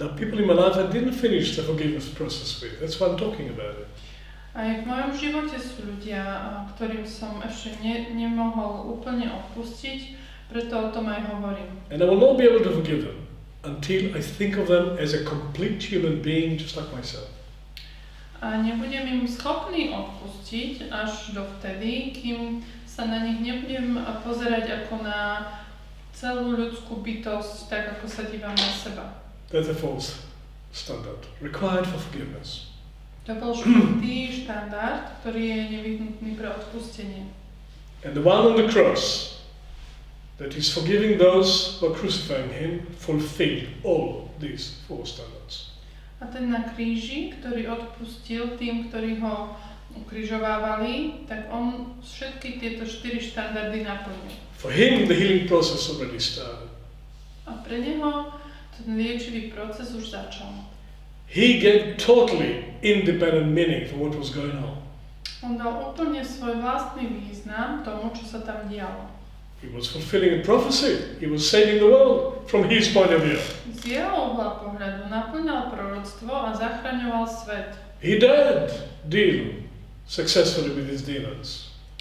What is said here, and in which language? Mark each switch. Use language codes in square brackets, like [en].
[en] There are people in my life I didn't finish the forgiveness process with. That's why I'm talking about it. [sk] Aj v mojom živote sú ľudia, ktorým som ešte nemohol úplne odpustiť, preto o tom aj hovorím. [en] And I will not be able to forgive them until I think of them as a complete human being just like myself. [sk] A nebudem im schopný odpustiť až dovtedy, kým sa na nich nebudem pozerať ako na celú ľudskú bytosť, tak ako sa dívam na seba. [en] That's a false standard required for forgiveness. [sk] To bol štvrtý štandard, ktorý je nevyhnutný pre odpustenie. [en] And the one on the cross, that is forgiving those who are crucifying him, fulfilled all these four standards. [sk] A ten na kríži, ktorý odpustil tým, ktorí ho ukrižovávali, tak on všetky tieto 4 štandardy naplnil. [en] For him, the healing process already started. [sk] A pre neho ten liečivý proces už začal. [en] He gave totally independent meaning for what was going on. [sk] On dal úplne svoj vlastný význam tomu, čo sa tam dialo. [en] He was fulfilling a prophecy. He was saving the world from his point of view. [sk] Z jeho uhla pohľadu naplňal proroctvo a zachraňoval svet. [en] He did deal successfully with his demons.